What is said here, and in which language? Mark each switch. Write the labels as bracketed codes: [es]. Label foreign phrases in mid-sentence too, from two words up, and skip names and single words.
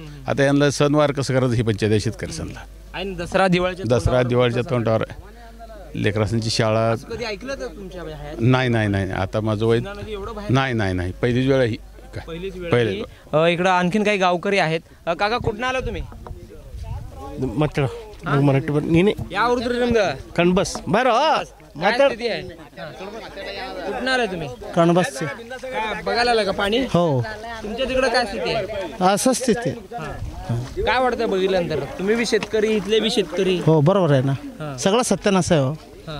[mr] आता यांना सणवार कसं करायचं ही पंचायत आहे शेतकरी सणला। आणि दसरा दिवाळीच्या तोंडावर लेकरांची शाळा कधी ऐकलं तर तुमच्या नाही आता माझं वय नाही पहिलीच वेळ ही पहिलीच वेळ। इकडं आणखीन काही गावकरी आहेत। काका कुठून आला तुम्ही? [kn] ಮಾತಾಡೋ ಮರಾಠಿ ನೀನೆ ಯಾವ ಊರು ನಿಮ್ದು ಕಣ್ಬಸ್ ಬರೋ [mr] काय स्थिती आहे कुठणार आहे तुम्ही कणबसचे काय बघायला आलं का पाणी हो तुमच्या तिकडे काय स्थिती आहे असं स्थिती काय वाटतं बघितल्यानंतर तुम्ही बी शेतकरी इथले बी शेतकरी हो बरोबर आहे ना सगळं सत्यानाश आहे हो हां.